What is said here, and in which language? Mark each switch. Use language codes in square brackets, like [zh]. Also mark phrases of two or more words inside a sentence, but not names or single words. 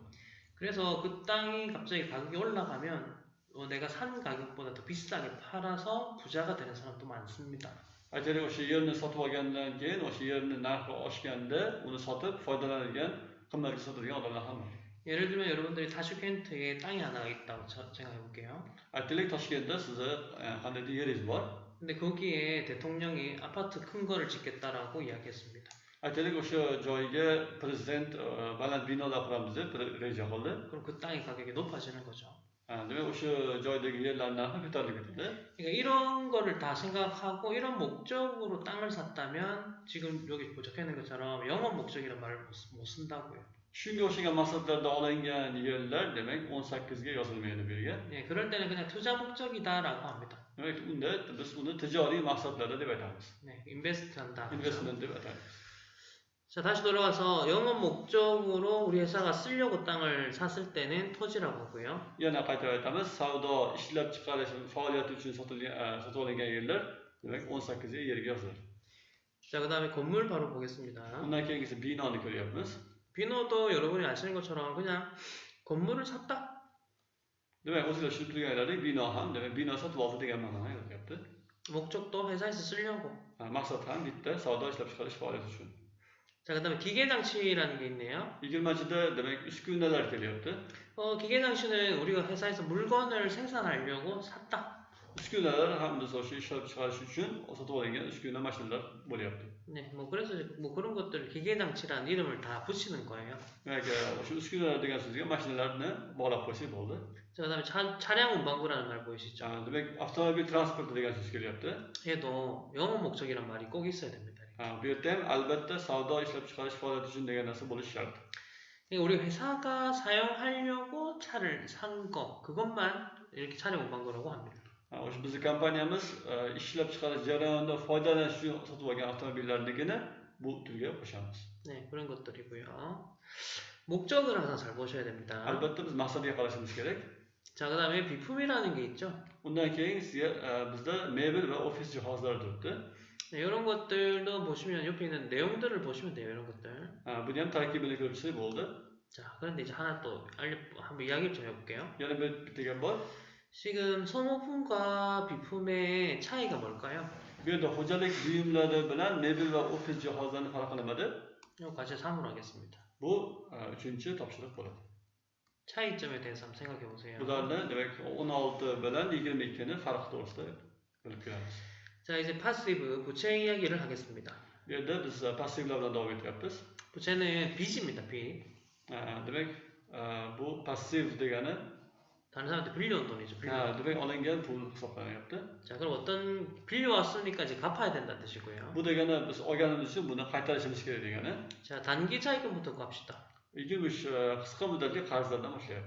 [ko] 그래서 그 땅이 갑자기 가격이 올라가면 내가 산 가격보다 더 비싸게 팔아서 부자가 되는 사람도 많습니다. [uz] Aytaylik, o'sha yerni sotib olgandan keyin o'sha yerni narxi oshganda uni sotib foydalanadigan, qimmatga sotadigan odamlar ham bor. [ko] 예를 들면 여러분들이 타슈켄트에 땅이 하나가 있다고 생각해볼게요. [uz] Aytaylik, Toshkentda sizni qandaydir yeringiz bor. [ko] 근데 거기에 대통령이 아파트 큰 거를 짓겠다라고 이야기했습니다. [uz] Aytaylik, o'sha joyga prezident baland binolar quramiz deb reja qildi. [ko] 그럼 그 땅의 가격이 높아지는 거죠. [uz] demak o'sha joydagi yerlar narxi ko'tarilib ketadi. [ko] 그러니까 이런 거를 다 생각하고 이런 목적으로 땅을 샀다면 지금 여기 적혀 있는 것처럼 영업 목적이란 말을 못 쓴다고요. [uz] Shunga o'xshagan maqsadlarda olingan yerlar demak 18ga yozilmaydi bu yerga. [ko] 네, 그럴 때는 그냥 투자 목적이다라고 합니다. [uz] Demak, unda biz uni tijoriy maqsadlarda deb aytamiz. [ko] 네, 인베스트한다. [uz] Investment deb ataymiz. [ko] 자, 다시 돌아가서 영업 목적으로 우리 회사가 쓰려고 땅을 샀을 때는 토지라고 하고요. [uz] Yana qaytarib aytamiz, savdo ishlab chiqarish faoliyati uchun sotib olingan yerlar demak 18ga yerga yoziladi. [ko] 자, 그다음에 건물 바로 보겠습니다. [uz] Undan keyingisi binoni ko'ryapmiz. [ko] 비노도 여러분이 아시는 것처럼 그냥 건물을 샀다. [uz] Demak, o'zinglar tushunib turganlaridek bino ham demak bino sotib oldi degan ma'noni yozyapti. [ko] 목적도 회사에서 쓰려고. [uz] Maqsad ham bitta, savdo ishlab chiqarish faoliyati uchun. [ko] 자, 그다음에 기계장치라는 게 있네요. [uz] 20chida demak uskunalar kelyapti. [ko] 기계장치는 우리가 회사에서 물건을 생산하려고 샀다. [uz] uskunalar ham biz o'sha ishlab chiqarish uchun sotib olingan uskuna mashinalar bo'lyapti. [ko] 네, 뭐 그래서 뭐 그런 것들 기계장치라는 이름을 다 붙이는 거예요. [uz] Demak, o'sha uskunalar degan so'zga mashinalarni bog'lab qo'ysak bo'ldi. [ko] 자, 그다음에 차량 운반구라는 말 보이시죠? [uz] Demak, avtomobil transporti degan so'z kelyapti. [ko] 얘도 영어 목적이란 말이 꼭 있어야 됩니다. [uz] Bu yerda ham albatta savdo ishlab chiqarish faoliyati uchun degan narsa bo'lishi shart. [ko] 우리 회사가 사용하려고 차를 산 거, 그것만 이렇게 차량 운반구라고 합니다. [uz] O'sha bizning kompaniyamiz ishlab chiqarish jarayonida foydalanish uchun sotib olgan avtomobillarnigina bu turga qo'shamiz. [ko] 네, 그런 것들이고요. 목적을 항상 잘 보셔야 됩니다. [uz] Albatta biz maqsadga qarashimiz kerak. [ko] 자, 그다음에 비품이라는 게 있죠. [uz] Undan keyin bizda mebel va ofis jihozlari turibdi. [ko] 네, 이런 것들도 보시면 옆에 있는 내용들을 보시면 돼요. 이런 것들. [uz] Buni ham tarkibini ko'rib chiqsak bo'ldi. [ko] 자, 그런데 이제 하나 또 한번 이야기 좀 해볼게요. [uz] Yana bitta gap bor. [ko] 지금 소모품과 비품의 차이가 뭘까요? [uz] Bu yerda xo'jalik buyumlari bilan mebel va ofis jihozlarini farqi nimada? [ko] 이거 과제 3으로 하겠습니다. [uz] Bu 3-chi topshiriq bo'ladi. [ko] 차이점에 대해서 한번 생각해 보세요. [uz] Bularni demak 16 bilan 22 ni farqi to'g'risida bilib ko'ramiz. [ko] 자, 이제 파시브 부채 이야기를 하겠습니다. [uz] Bu yerda biz passivlar bilan davom etyapmiz. [ko] 부채는 빚입니다. 빚. [uz] Demak, bu passiv degani [ko] 다른 사람한테 빌려온 돈이죠. [uz] demak olingan pul hisoblanyapti. [ko] 자, 그럼 어떤 빌려왔으니까 이제 갚아야 된다는 뜻이고요. [uz] Bu degani biz olganimiz uchun buni qaytarishimiz kerak degani. [ko] 자, 단기 차익금부터 갑시다. [uz] Lekin biz qisqa muddatli qarzlardan boshlayapmiz.